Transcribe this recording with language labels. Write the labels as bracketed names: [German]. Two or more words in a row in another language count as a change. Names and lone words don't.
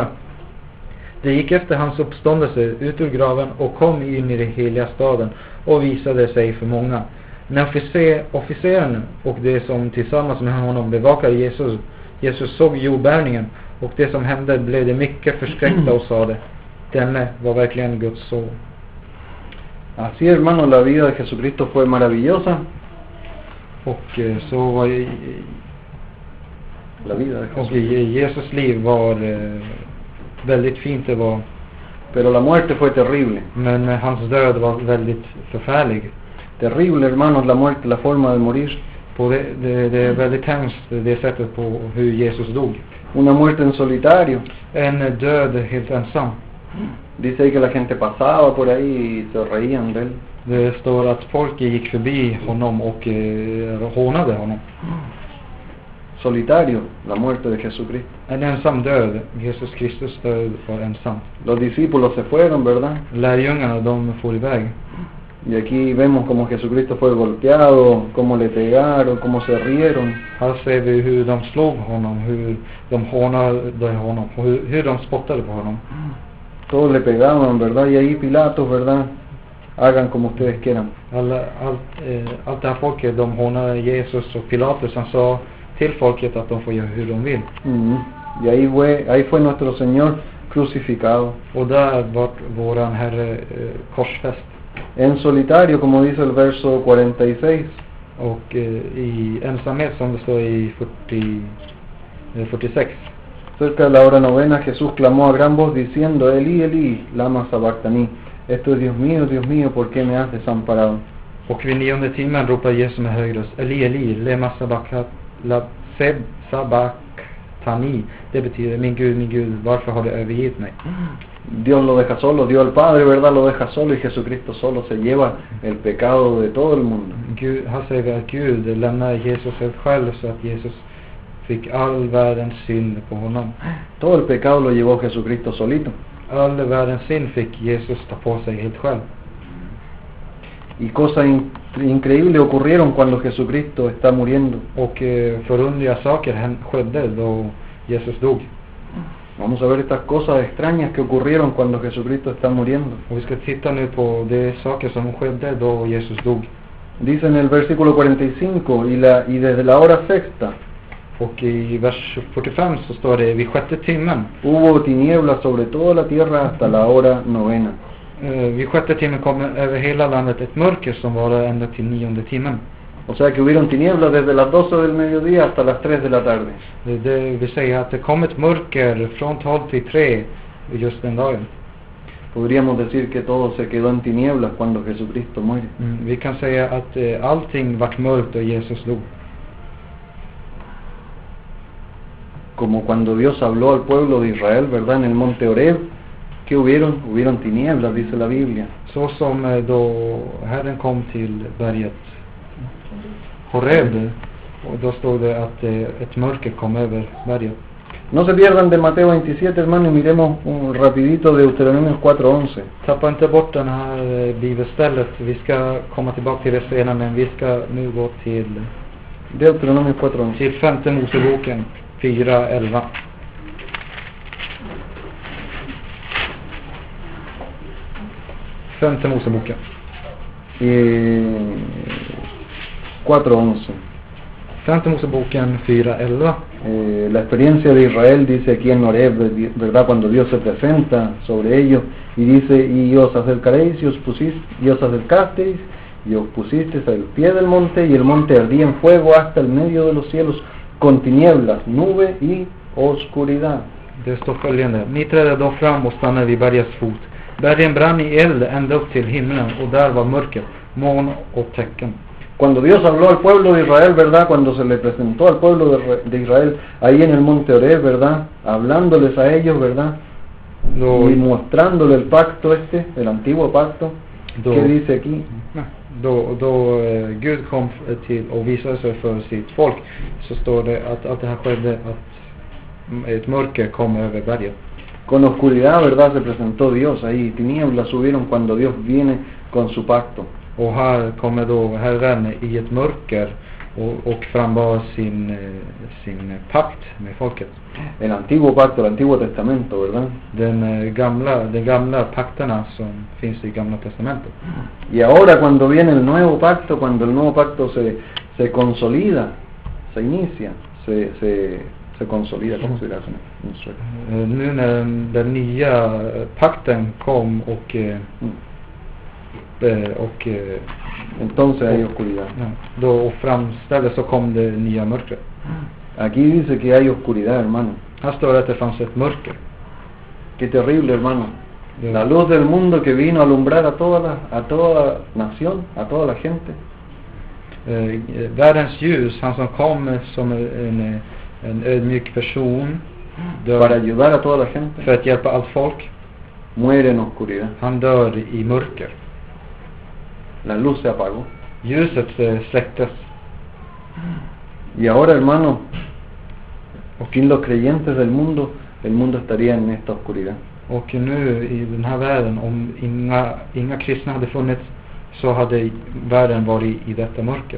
[Swedish] De gick efter hans uppståndelse ut ur graven och kom in i den heliga staden och visade sig för många. När officeren och de som tillsammans med honom bevakade Jesus såg jordbävningen och det som hände, blev de mycket förskräckta och sade: denne var verkligen Guds son. [Spanish] Así, hermano, la vida de Jesucristo fue maravillosa. [Swedish] Och så var [Spanish] La vida de [Swedish] och [Spanish] Jesucristo. [Swedish] Jesus liv var väldigt fint, det var, [Spanish] Pero la muerte fue terrible. [Swedish] men hans död var väldigt förfärlig. [Spanish] Terrible, hermanos, la muerte, la forma de morir. [Swedish] På det är väldigt hemskt, det sättet på hur Jesus dog. [Spanish] Una muerte en solitario. [Swedish] En död helt ensam. [Spanish] Dice ahí que la gente pasaba por ahí y se reían de él. [Swedish] Det står att folk gick förbi honom och hånade honom. [Spanish] Solitario, la muerte de Jesucristo. [Swedish] En ensam död. Jesus Kristus död var ensam. [Spanish] Los discípulos se fueron, ¿verdad? [Swedish] Lärjungarna, de for iväg. [Spanish] Y aquí vemos cómo Jesucristo fue golpeado, cómo le pegaron, cómo se rieron. [Swedish] Här ser vi hur de slog honom, hur de hånade honom, hur de spottade på honom. [Spanish] Todos le pegaban, ¿verdad? Y ahí Pilatos, ¿verdad? Hagan como ustedes quieran. [Swedish] Allt det här folket, de hånade Jesus, och Pilatus, han sa till folket att de får göra hur de vill. [Spanish] Y ahí fue nuestro Señor crucificado. [Swedish] Och där var våran Herre korsfäst. [Spanish] En solitario, como dice el verso 46. [Swedish] Och i ensamhet, som det står i 46. [Spanish] Cerca de la hora novena, Jesús clamó a gran voz diciendo: [Aramaic] Elí, Elí, lama sabactani. [Spanish] Esto es Dios mío, ¿por qué me has desamparado? [Swedish] Och vid 9:e timmen ropade Jesus med hög röst: [Aramaic] Eli, Eli, lema sabachthani. [Swedish] Det betyder: min Gud, varför har du övergivit mig? [Spanish] Dios lo deja solo, Dios el Padre, ¿verdad? Lo deja solo, y Jesucristo solo se lleva el pecado de todo el mundo. [Swedish] Här säger vi att Gud lämnar Jesus helt själv, så att Jesus fick all världens synd på honom. [Spanish] Todo el pecado lo llevó Jesucristo solito. [Swedish] All världens synd fick Jesus ta på sig helt själv. [Spanish] Y cosas increíbles ocurrieron cuando Jesucristo está muriendo. [Swedish] Och förunderliga saker skedde då Jesus dog. [Spanish] Vamos a ver estas cosas extrañas que ocurrieron cuando Jesucristo está muriendo. [Swedish] Och vi ska titta nu på de saker som skedde då Jesus dog. [Spanish] Dice en el versículo 45, y desde la hora sexta, [Swedish] och i vers 45 så står det: vid 6:e timmen [Spanish] hubo tinieblas sobre toda la tierra hasta la hora novena. [Swedish] Vid 6:e timmen kom över hela landet ett mörker som var ända till 9:e timmen. [Spanish] O sea que hubieron tinieblas desde las 12 del mediodía hasta las 3 de la tarde. [Swedish] Det vill säga att det kom ett mörker från 12 till 3 just den dagen. [Spanish] Podríamos decir que todo se quedó en tinieblas cuando Jesucristo muere. [Swedish] Vi kan säga att allting vart mörkt och Jesus dog. [Spanish] Como cuando Dios habló al pueblo de Israel, ¿verdad? En el monte Horeb, ¿qué hubieron? Hubieron tinieblas, dice la Biblia. [Swedish] Så som då Herren kom till berget Horeb, och då stod det att ett mörker kom över berget. [Spanish] No se pierdan de Mateo 27, hermano, y miremos un rapidito de Deuteronomio 4:11. [Swedish] Tappa inte bort den här bibelstället. Vi ska komma tillbaka till det senare, men vi ska nu gå till [Spanish] Deuteronomio 4:11. [Swedish] Till 5:e Moseboken 4:11. Femte Moseboken 4:11. Femte Moseboken 4:11. [Spanish] La experiencia de Israel dice aquí en Horeb, ¿verdad? Cuando Dios se presenta sobre ellos y dice: y os acercaréis y os acercasteis y os pusisteis al pie del monte, y el monte ardía en fuego hasta el medio de los cielos, con tinieblas, nube y oscuridad. [Swedish] Det står följande: ni trädde då fram och stannade vid bergets fot. Bergen brann i eld ända upp till himlen, och där var mörker, moln och tecken. [Spanish] Cuando Dios habló al pueblo de Israel, ¿verdad? Cuando se le presentó al pueblo de Israel ahí en el monte Horeb, ¿verdad? Hablándoles a ellos, ¿verdad? Y mostrándole el pacto el antiguo pacto. ¿Qué dice aquí? [Swedish] Då Gud kom till och visade sig för sitt folk, så står det att det här skedde, att ett mörker kom över berget. [Spanish] Con oscuridad, ¿verdad? Se presentó Dios ahí. Tinieblas subieron cuando Dios viene con su pacto. [Swedish] Och här kommer då Herren i ett mörker och frambar sin pakt med folket. [Spanish] El antiguo pacto, el antiguo testamento, ¿verdad? [Swedish] De gamla pakterna som finns i Gamla testamentet. [Spanish] Y ahora cuando viene el nuevo pacto, cuando el nuevo pacto se consolida, se inicia, se consolida, ¿cómo se dirá eso en sueco? [Swedish] Nu när den nya pakten kom och [Spanish] entonces hay oscuridad. [Swedish] Då framställdes, så kom det nya mörkret. [Spanish] Aquí dice que hay oscuridad, hermano. [Swedish] Här står det att det fanns ett mörker. [Spanish] Qué terrible, hermano. La luz del mundo que vino a alumbrar a toda nación, a toda la gente. [Swedish] Världens ljus, han som kom som en ödmjuk person [Spanish] para ayudar a toda la gente, [Swedish] för att hjälpa allt folk, [Spanish] muere en oscuridad. [Swedish] Han dör i mörker. [Spanish] La luz se apagó. [Swedish] Ljuset släcktes. [Spanish] Y ahora, hermano, sin los creyentes del mundo, el mundo estaría en esta oscuridad. [Swedish] Och nu i den här världen, om inga kristna hade funnits, så hade världen varit i detta mörker.